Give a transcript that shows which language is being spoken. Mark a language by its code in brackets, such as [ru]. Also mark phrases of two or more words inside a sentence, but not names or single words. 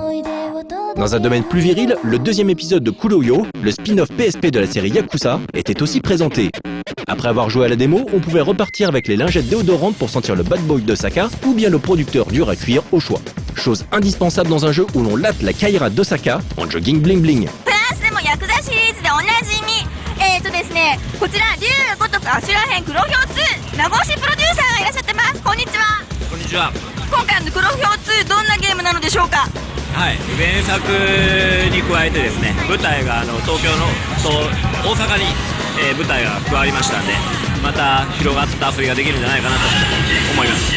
[fr] Dans un domaine plus viril, le deuxième épisode de Kuroyo, le spin-off PSP de la série Yakuza, était aussi présenté. Après avoir joué à la démo, on pouvait repartir avec les lingettes déodorantes pour sentir le [en] bad boy [fr] d'Osaka ou bien le producteur dur à cuire au choix. Chose indispensable dans un jeu où l'on latte la Kaira d'Osaka en jogging [en] bling bling. [ja] ヤクザシリーズでおなじみですね、こちら龍ごとくアシュラ編黒豹2名越しプロデューサーがいらっしゃってます。こんにちは。こんにちは。今回の黒豹2どんなゲームなのでしょうか。はい、原作に加えてですね、舞台が東京のと大阪に、舞台が加わりましたんで、また広がった遊びができるんじゃないかなと思います。